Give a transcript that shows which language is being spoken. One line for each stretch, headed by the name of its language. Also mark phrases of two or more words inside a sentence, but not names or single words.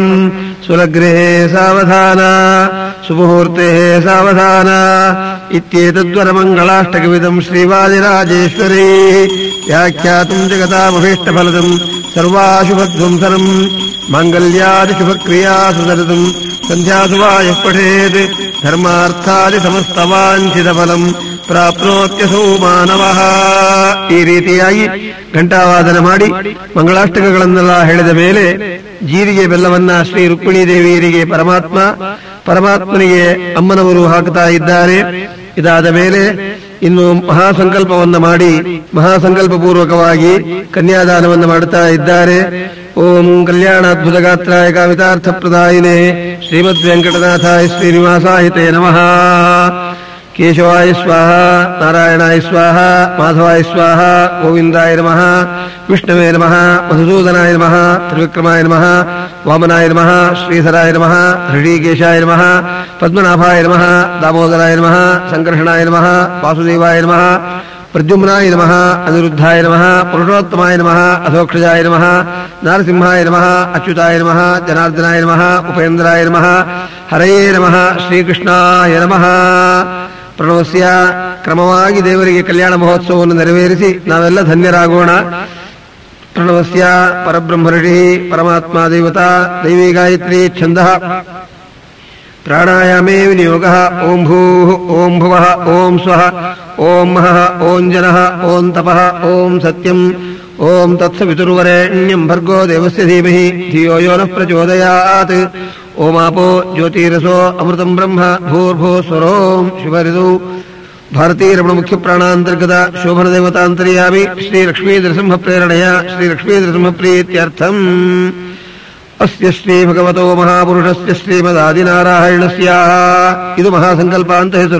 Sanskrit: ಸುಲಗ್ರೇ ಸಾವಧಾನ ಸುಮುಹೂರ್ತೆ ಸಾವಧಾನ ಇತ್ಯೇತದ್ವರ ಮಂಗಳಾಷ್ಟಕವಿದಂ ಶ್ರೀವಾದಿರಾಜೇಶ್ವರೇ ವ್ಯಾಖ್ಯಾತುಂ ಜಗತಾಮಭೀಷ್ಟಫಲದಂ ಸರ್ವಾಶುಭಧ್ವಂಸನಂ ಮಾಂಗಲ್ಯಾದಿಶುಭಕ್ರಿಯಾಸು ಸತತಂ ಸಂಧ್ಯಾಸು ವಾ ಯಃ ಪಠೇತ್ ಧರ್ಮಾರ್ಥಾದಿ ಸಮಸ್ತವಾಂಛಿತಫಲಂ ಪ್ರಾಪ್ನೋತ್ಯಸೌ ಮಾನವಃ.
Kannada: ಈ ರೀತಿಯಾಗಿ ಘಂಟಾವಾದನ ಮಾಡಿ ಮಂಗಳಾಷ್ಟಕಗಳನ್ನೆಲ್ಲ ಹೇಳಿದ ಮೇಲೆ ಜೀರಿಗೆ ಬೆಲ್ಲವನ್ನ ಶ್ರೀ ರುಕ್ಮಿಣೀ ದೇವಿಯರಿಗೆ ಪರಮಾತ್ಮನಿಗೆ ಅಮ್ಮನವರು ಹಾಕುತ್ತಾ ಇದ್ದಾರೆ. ಇದಾದ ಮೇಲೆ ಇನ್ನು ಮಹಾಸಂಕಲ್ಪವನ್ನ ಮಾಡಿ ಮಹಾಸಂಕಲ್ಪ ಪೂರ್ವಕವಾಗಿ ಕನ್ಯಾದಾನವನ್ನು ಮಾಡುತ್ತಾ ಇದ್ದಾರೆ.
Sanskrit: ಓಂ ಕಲ್ಯಾಣಾದ್ಭುತ ಗಾತ್ರಾಯ ಕಾಮಿತಾರ್ಥ ಪ್ರದಾಯಿನೇ ಶ್ರೀಮದ್ ವೆಂಕಟನಾಥಾಯ ಶ್ರೀನಿವಾಸಾಯ ತೇ ನಮಃ. ಕೇಶವಾಯ ಸ್ವಾಹ, ನಾರಾಯಣಾಯ ಸ್ವಾಹ, ಮಾಧವಾಯ ಸ್ವಾಹ, ಗೋವಿಂದಾಯ ನಮಃ, ವಿಷ್ಣವೇ ನಮಃ, ಮಧುಸೂದನಾಯ ನಮಃ, ತ್ರಿವಿಕ್ರಮಾಯ ನಮಃ, ವಾಮನಾಯ ನಮಃ, ಶ್ರೀಧರಾಯ ನಮಃ, ಹೃಷೀಕೇಶಾಯ ನಮಃ, ಪದ್ಮನಾಭಾಯ ನಮಃ, ದಾಮೋದರಾಯ ನಮಃ, ಸಂಕರ್ಷಣಾಯ ನಮಃ, ವಾಸುದೇವಾಯ ನಮಃ, ಪ್ರದ್ಯುಮ್ನಾಯ ನಮಃ, ಅನಿರುದ್ಧಾಯ ನಮಃ, ಪುರುಷೋತ್ತಮಾಯ ನಮಃ, ಅಧೋಕ್ಷಜಾಯ ನಮಃ, ನಾರಸಿಂಹಾಯ ನಮಃ, ಅಚ್ಯುತಾಯ ನಮಃ, ಜನಾರ್ದನಾಯ ನಮಃ, ಉಪೇಂದ್ರಾಯ ನಮಃ, ಹರಯೇ ನಮಃ, ಶ್ರೀಕೃಷ್ಣಾಯ ನಮಃ.
Kannada: ಪ್ರಣವಸ್ಯ ಕ್ರಮವಾಗಿ ದೇವರಿಗೆ ಕಲ್ಯಾಣ ಮಹೋತ್ಸವವನ್ನು ನೆರವೇರಿಸಿ ನಾವೆಲ್ಲ ಧನ್ಯರಾಗೋಣ.
Sanskrit: ಪ್ರಣವಸ್ಯ ಪರಬ್ರಹ್ಮರ್ಷಿ ಪರಮಾತ್ಮ ದೇವತಾ ದೈವೀ ಗಾಯತ್ರಿ ಛಂದಃ ಪ್ರಾಣಾಯಾಮೇ ವಿನಿಯೋಗಃ. ಓಂ ಭೂಃ ಓಂ ಭುವಃ ಓಂ ಸ್ವಃ ಓಂ ಮಹಃ ಓಂ ಜನಃ ಓಂ ತಪಃ ಓಂ ಸತ್ಯಂ ಓಂ ತತ್ಸವಿತುರ್ವರೆಣ್ಯಂ ಭರ್ಗೋ ದೇವಸ್ಯ ಧೀಮಹಿ ಧಿಯೋ ಯೋ ನಃ ಪ್ರಚೋದಯಾತ್. ಓಮಾಪೋ ಜ್ಯೋತಿರಸೋ ಅಮೃತಂ ಬ್ರಹ್ಮ ಭೂರ್ಭುವಸ್ವರೋಂ ಶಿವರಿದು. ಭಾರತೀಯ ರಮಣ ಮುಖ್ಯ ಪ್ರಾಣಾಂತರ್ಗತ ಶೋಭನ ದೇವತಾಂತರ್ಯಾಮಿ ಶ್ರೀ ಲಕ್ಷ್ಮೀ ನರಸಿಂಹ ಪ್ರೇರಣೆಯ ಶ್ರೀ ಲಕ್ಷ್ಮೀ ನರಸಿಂಹ ಪ್ರೀತ್ಯರ್ಥಂ. ಅಸ್ಯ ಶ್ರೀ ಭಗವತೋ ಮಹಾಪುರುಷಸ್ಯ ಶ್ರೀಮದಾದಿನಾರಾಯಣಸ್ಯ
Kannada: ಇದು ಮಹಾಸಂಕಲ್ಪ ಅಂತ ಹೆಸರು.